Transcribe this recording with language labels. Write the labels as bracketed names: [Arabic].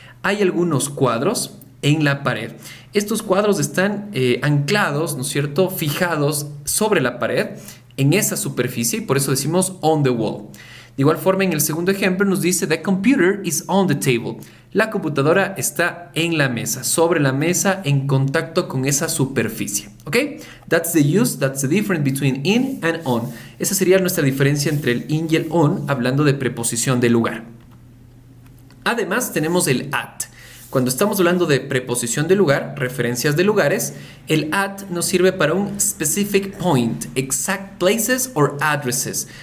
[Spanish] Hay algunos cuadros en la pared. Estos cuadros están anclados, ¿no es cierto?, fijados sobre la pared, en esa superficie, y por eso decimos [English] on the wall. [Spanish] De igual forma, en el segundo ejemplo nos dice [English] the computer is on the table. [Spanish] La computadora está en la mesa, sobre la mesa, en contacto con esa superficie. ¿Ok? [English] That's the difference between in and on. [Spanish] Esa sería nuestra diferencia entre el in y el on, hablando de preposición de lugar. Además, tenemos el at. Cuando estamos hablando de preposición de lugar, referencias de lugares, el at nos sirve para un [English] specific point, exact places or addresses.